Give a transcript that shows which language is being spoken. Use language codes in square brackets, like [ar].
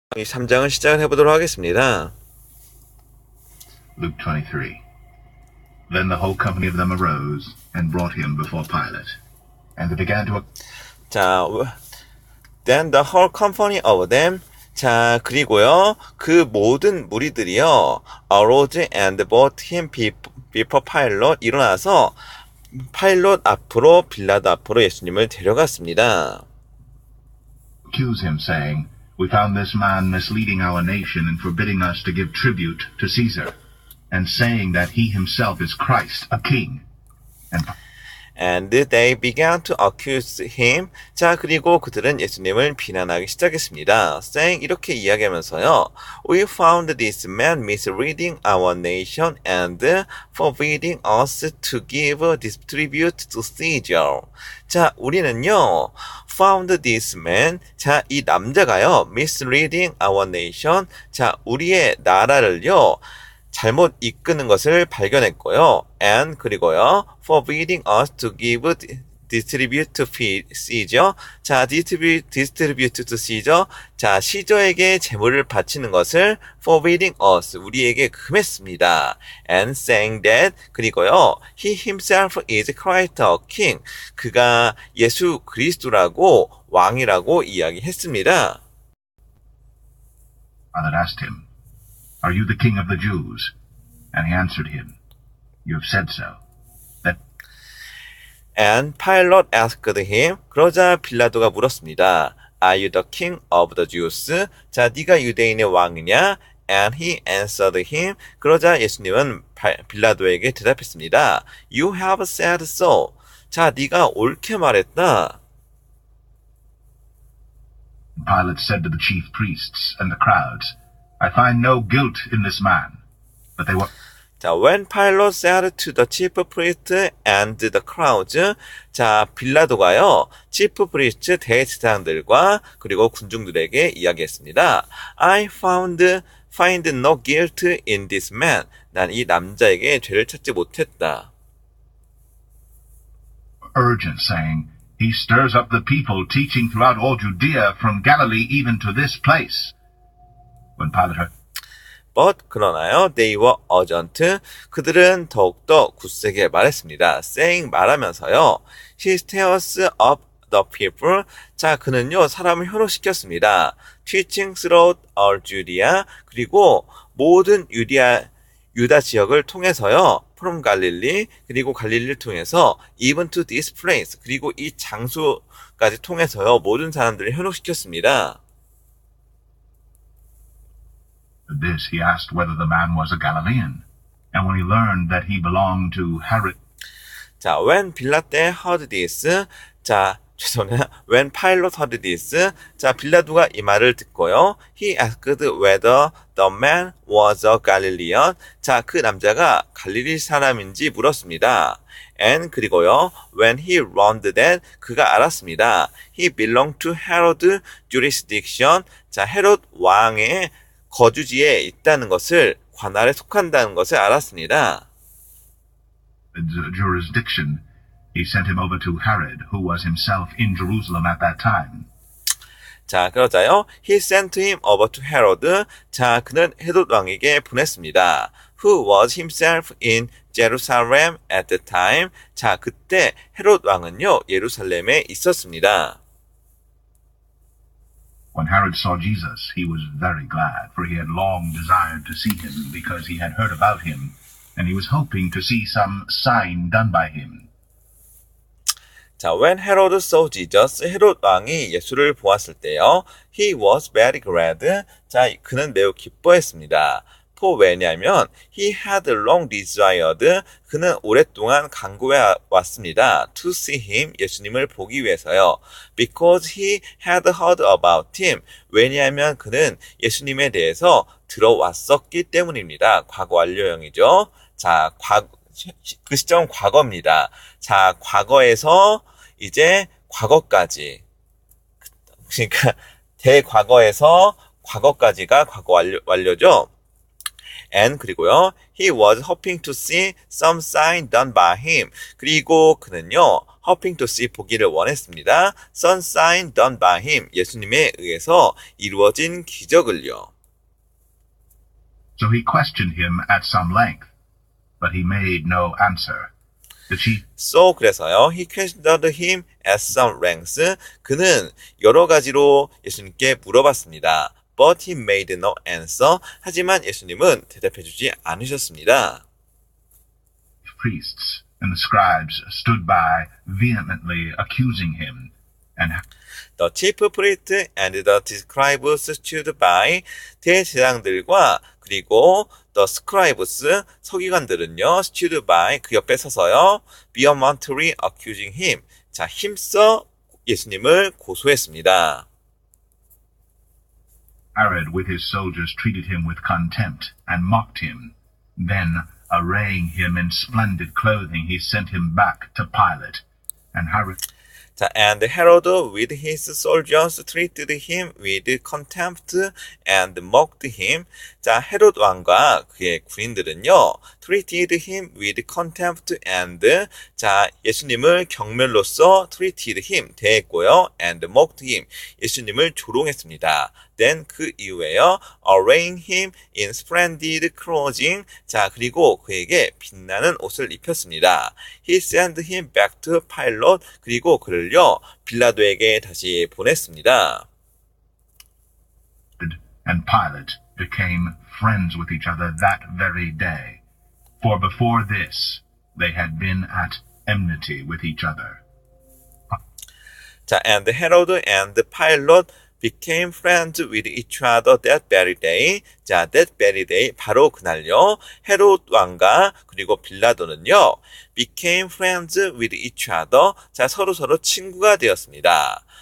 [ko] 3장을 시작을 해보도록 하겠습니다. [en] Luke 23. Then the whole company of them arose and brought him before Pilate. And they began to... 자, then the whole company of them. 자, [ko] 그리고요, 그 모든 무리들이요, [en] arose and brought him before Pilate. [ko] 일어나서 파일롯 앞으로, 빌라도 앞으로 예수님을 데려갔습니다. [en] accuse him, saying, We found this man misleading our nation and forbidding us to give tribute to Caesar, and saying that he himself is Christ, a king. And they began to accuse him. [ko] 자, 그리고 그들은 예수님을 비난하기 시작했습니다. saying, 이렇게 이야기하면서요. [en] We found this man misleading our nation and forbidding us to give this tribute to Caesar. 자, [ko] 우리는요, [en] found this man. 자, [ko] 이 남자가요, [en] misleading our nation. [ko] 자, 우리의 나라를요, 잘못 이끄는 것을 발견했고요. [en] and [ko] 그리고요. [en] forbidding us to give distribute to Caesar. 자, distribute to Caesar. [ko] 자, 시저에게 재물을 바치는 것을 [en] forbidding us [ko] 우리에게 금했습니다. [en] and saying that [ko] 그리고요. [en] he himself is Christ a king. [ko] 그가 예수 그리스도라고 왕이라고 이야기했습니다. [en] Pilate asked him, Are you the king of the Jews? And he answered him, You have said so. And Pilate asked him. [ko] 그러자 빌라도가 물었습니다. [en] Are you the king of the Jews? [ko] 자, 네가 유대인의 왕이냐? [en] And he answered him. [ko] 그러자 예수님은 빌라도에게 대답했습니다. [en] You have said so. [ko] 자, 네가 옳게 말했다. [en] Pilate said to the chief priests and the crowds, I find no guilt in this man. But they were... 자, when Pilate said to the chief priest and the crowds, [ko] 자, 빌라도가요, [en] chief priest [ko] 대제사장들과 그리고 군중들에게 이야기했습니다. [en] I find no guilt in this man. [ko] 난 이 남자에게 죄를 찾지 못했다. [en] urgent, saying, He stirs up the people, teaching throughout all Judea, from Galilee even to this place. When Pilate heard... But [ko] 그러나요, [en] they were urgent. [ko] 그들은 더욱더 굳세게 말했습니다. [en] saying [ko] 말하면서요, [en] he stirs up the people. [ko] 자, 그는요, 사람을 현혹시켰습니다. [en] teaching throughout all Judea. [ko] 그리고 모든 유다 지역을 통해서요, [en] from Galilee, [ko] 그리고 갈릴리를 통해서 [en] even to this place. [ko] 그리고 이 장소까지 통해서요, 모든 사람들을 현혹시켰습니다. [en] This he asked whether the man was a Galilean. And when he learned that he belonged to Herod... [ko] 자, when 빌라테 [en] heard this, [ko] 자, 죄송해요. [en] When Pilate heard this, [ko] 자, 빌라도가 이 말을 듣고요. [en] He asked whether the man was a Galilean. [ko] 자, 그 남자가 갈릴리 사람인지 물었습니다. And 그리고요. [en] When he learned that, [ko] 그가 알았습니다. [en] He belonged to Herod jurisdiction. [ko] 자, 헤롯 왕의 거주지에 있다는 것을, 관할에 속한다는 것을 알았습니다. [en] jurisdiction, he sent him over to Herod, who was himself in Jerusalem at that time. [ko] 자, 그러자요. [en] He sent him over to Herod. [ko] 자, 그는 헤롯 왕에게 보냈습니다. [en] Who was himself in Jerusalem at the time. [ko] 자, 그때 헤롯 왕은요, 예루살렘에 있었습니다. [en] When Herod saw Jesus, he was very glad, for he had long desired to see him, because he had heard about him, and he was hoping to see some sign done by him. 자, when Herod saw Jesus, [ko] 헤롯 왕이 예수를 보았을 때요, [en] he was very glad. [ko] 자, 그는 매우 기뻐했습니다. [en] for [ko] 왜냐하면 [en] he had long desired. [ko] 그는 오랫동안 간구해 왔습니다. [en] to see him. [ko] 예수님을 보기 위해서요. [en] because he had heard about him. [ko] 왜냐하면 그는 예수님에 대해서 들어왔었기 때문입니다. 과거 완료형이죠. 자, 그 시점은 과거입니다. 자, 과거에서 이제 과거까지. 그러니까 대과거에서 과거까지가 과거 완료죠. And 그리고요. [en] He was hoping to see some sign done by him. [ko] 그리고 그는요. [en] hoping to see [ko] 보기를 원했습니다. [en] Some sign done by him. [ko] 예수님에 의해서 이루어진 기적을요. [en] So he questioned him at some length, but he made no answer. The chief [ko] So 그래서요. [en] He questioned him at some lengths. [ko] 그는 여러 가지로 예수님께 물어봤습니다. [en] But he made no answer. [ko] 하지만 예수님은 대답해주지 않으셨습니다. [en] priests and the scribes stood by, vehemently accusing him. And The chief priest and the scribes stood by. [ko] 대제사장들과 그리고 [en] the scribes [ko] 서기관들은요 [en] stood by [ko] 그 옆에 서서요 [en] vehemently accusing him. [ko] 자 힘써 예수님을 고소했습니다. [en] Herod with his soldiers treated him with contempt and mocked him. Then, arraying him in splendid clothing, he sent him back to Pilate. And Herod 자, and Herod with his soldiers treated him with contempt and mocked him. [ko] 자, 헤롯 왕과 그의 군인들은요, [en] treated him with contempt and [ko] 자, 예수님을 경멸로써 [en] treated him [ko] 대했고요, [en] and mocked him [ko] 예수님을 조롱했습니다. [en] Then [ko] 그 이후에요, [en] arraying him in splendid clothing. [ko] 자, 그리고 그에게 빛나는 옷을 입혔습니다. [en] He sent him back to Pilate. [ko] 그리고 그를요, 빌라도에게 다시 보냈습니다. [en] and Pilate became friends with each other that very day. For before this, they had been at enmity with each other. 자, and Herod and Pilate became friends with each other that very day. 자, that very day, [ko] 바로 그날요. 헤롯 왕과 그리고 빌라도는요, [en] became friends with each other. [ko] 자, 서로 친구가 되었습니다.